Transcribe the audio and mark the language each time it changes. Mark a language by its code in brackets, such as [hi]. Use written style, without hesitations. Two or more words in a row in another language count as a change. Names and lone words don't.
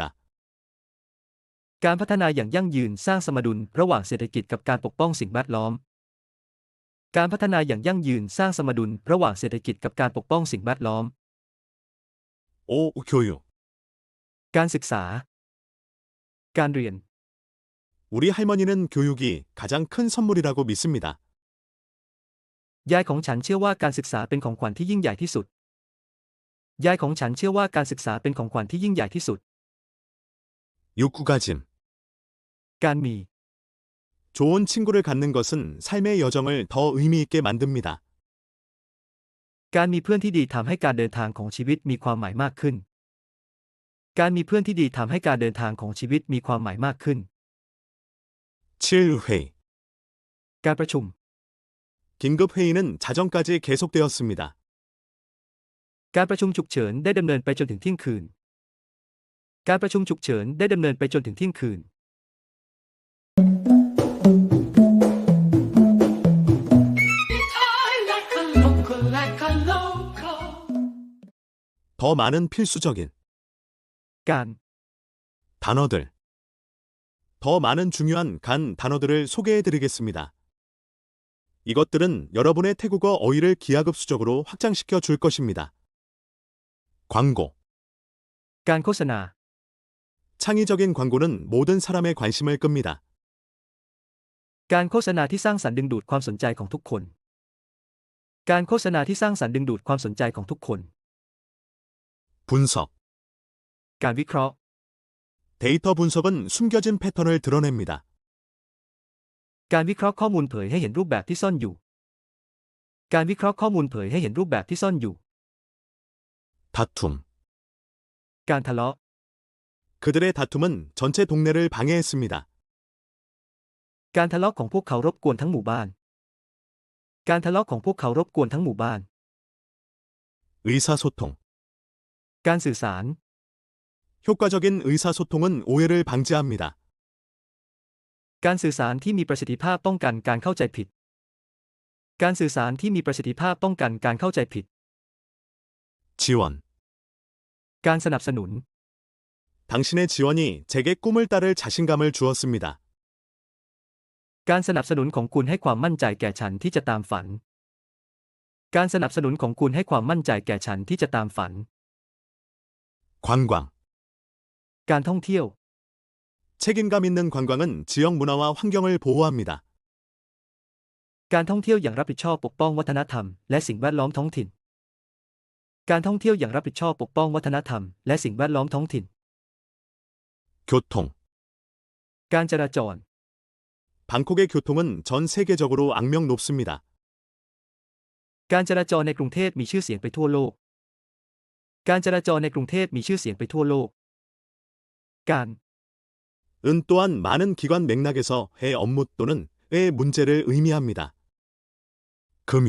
[th] การพัฒนาอย่างยั่งยืนสร้างสมดุลระหว่างเศรษฐกิจกับการปกป้องสิ่งแวดล้อม การพัฒนาอย่างยั่งยืนสร้างสมดุลระหว่างเศรษฐกิจกับการปกป้องสิ่งแวดล้อม [ko] 5. 교육. [th] การศึกษา การเรียน [ko] 우리 할머니는 교육이 가장 큰 선물이라고 믿습니다. [th] ยายของฉันเชื่อว่าการศึกษาเป็นของขวัญที่ยิ่งใหญ่ที่สุด ยายของฉันเชื่อว่าการศึกษาเป็นของขวัญที่ยิ่งใหญ่ที่สุด [ko] 욕구가짐. [th] การมี [ko] 좋은 친구를 갖는 것은 삶의 여정을 더 의미 있게 만듭니다. [th] การมีเพื่อนที่ดีทำให้การเดินทางของชีวิตมีความหมายมากขึ้น การมีเพื่อนที่ดีทำให้การเดินทางของชีวิตมีความหมายมากขึ้น [ko] 7. 회의. [th] การประชุม [ko] 긴급 회의는 자정까지 계속되었습니다. [th] การประชุมฉุกเฉินได้ดำเนินไปจนถึงเที่ยงคืน การประชุมฉุกเฉินได้ดำเนินไปจนถึงเที่ยงคืน [ko] 더 많은 필수적인 การ 단어들. 더 많은 중요한 간 단어들을 소개해드리겠습니다. 이것들은 여러분의 태국어 어휘를 기하급수적으로 확장시켜 줄 것입니다. 광고. [th] การโฆษณา [ko] 창의적인 광고는 모든 사람의 관심을 끕니다. [th] การโฆษณาที่สร้างสรรค์ดึงดูดความสนใจของทุกคน การโฆษณาที่สร้างสรรค์ดึงดูดความสนใจของทุกคน [ko] 분석. [th] การวิเคราะห์ [ko] 데이터 분석은 숨겨진 패턴을 드러냅니다. [th] การวิเคราะห์ข้อมูลเผยให้เห็นรูปแบบที่ซ่อนอยู่ การวิเคราะห์ข้อมูลเผยให้เห็นรูปแบบที่ซ่อนอยู่ [ko] 다툼. [th] การทะเลาะ [ko] 그들의 다툼은 전체 동네를 방해했습니다. [th] การทะเลาะของพวกเขารบกวนทั้งหมู่บ้าน การทะเลาะของพวกเขารบกวนทั้งหมู่บ้าน [ko] 의사소통. [th] การสื่อสาร [ko] 효과적인 의사소통은 오해를 방지합니다. [th] การสื่อสารที่มีประสิทธิภาพป้องกันการเข้าใจผิด การสื่อสารที่มีประสิทธิภาพป้องกันการเข้าใจผิด [ko] 지원. [th] การสนับสนุน [ko] 당신의 지원이 제게 꿈을 따를 자신감을 주었습니다. [th] การสนับสนุนของคุณให้ความมั่นใจแก่ฉันที่จะตามฝัน การสนับสนุนของคุณให้ความมั่นใจแก่ฉันที่จะตามฝัน [ko] 관광. [th] การท่องเที่ยว [ko] 책임감 있는 관광은 지역 문화와 환경을 보호합니다. [th] การท่องเที่ยวอย่างรับผิดชอบปกป้องวัฒนธรรมและสิ่งแวดล้อมท้องถิ่น การท่องเที่ยวอย่างรับผิดชอบปกป้องวัฒนธรรมและสิ่งแวดล้อมท้องถิ่น [ko] 교통. [th] การจราจร [ko] 방콕의 교통은 전 세계적으로 악명 높습니다. [th] การจราจรในกรุงเทพมีชื่อเสียงไปทั่วโลก การจราจรในกรุงเทพมีชื่อเสียงไปทั่วโลก การ [ko] 은 또한 많은 기관 맥락에서 해 업무 또는 의 문제를 의미합니다. 금융.